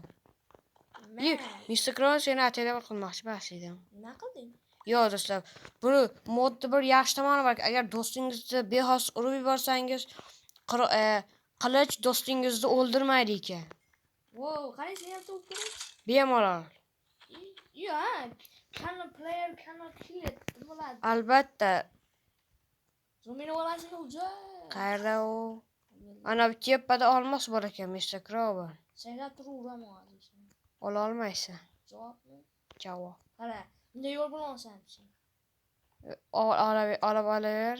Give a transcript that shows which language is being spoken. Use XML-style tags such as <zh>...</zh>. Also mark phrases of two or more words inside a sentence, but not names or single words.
<uz>Mr. Crow seni ataylar qilmoqchi emas edim. Nima qilding? Yo'q do'stlar, bu modda bir yaxshi tomoni bor. Agar do'stingizni bexos urib yuborsangiz, qilich do'stingizni o'ldirmaydi ekan. Wow, qarang, sen ham to'p kerak. Bemalol.</uz> <en>Player cannot kill it.</en> <uz>Bo'ladi. Albatta. Zo'mini olasizmi o'zi? Qayerda u? Ana bu tepada olmos bor ekan, Mr. Crow. Saylab turib uraman hozir. Ola olmaysan. Javobmi? Javob. Qara, bunday yo'l bilmaysan sen. Olib olaver.</uz>